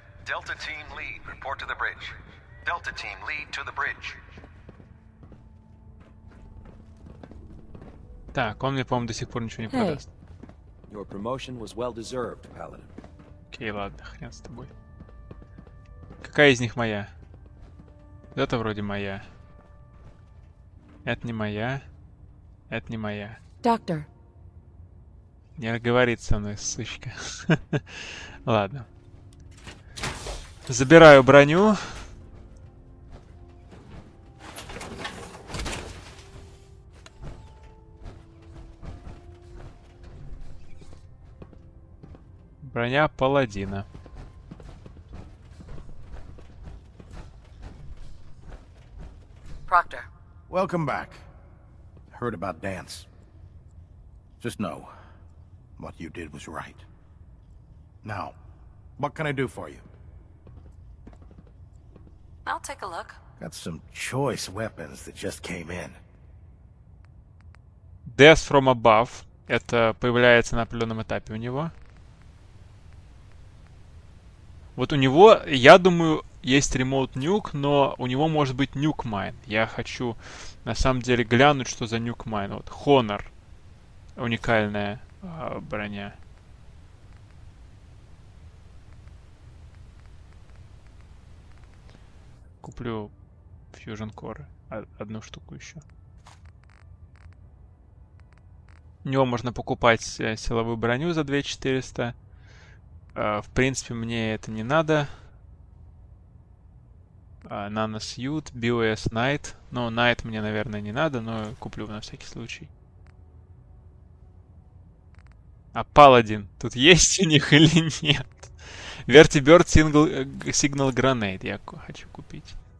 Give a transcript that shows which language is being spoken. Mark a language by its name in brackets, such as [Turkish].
[English] Delta Team Lead, report to the bridge. Delta Team Lead to the bridge. [Russian] Так, он мне, по-моему, до сих пор ничего не продаст. [English] Your promotion was well deserved, Paladin. [Russian] Окей, ладно, хрен с тобой. Какая из них моя? Это вроде моя. Это не моя. Это не моя. [English] Doctor. [Russian] Не говорит со мной, сучка. Ладно. Забираю броню. Броня Паладина. [English] Proctor. Welcome back. Heard about Dance. Just know, what you did was right. Now, what can I do for you? I'll take a look. Got some choice weapons that just came in. Death from above. [Russian] Это появляется на определенном этапе у него. Вот у него, я думаю, есть ремоут нюк, но у него может быть нюк майн. Я хочу на самом деле глянуть, что за нюк майн. Вот Honor. Уникальная броня. Куплю Fusion Core. Одну штуку еще. У него можно покупать силовую броню за 2400. В принципе, мне это не надо. Наносьют, BOS Night. Ну, Night мне, наверное, не надо, но куплю на всякий случай. А Паладин тут есть у них или нет? Vertibird Signal Grenade я хочу купить.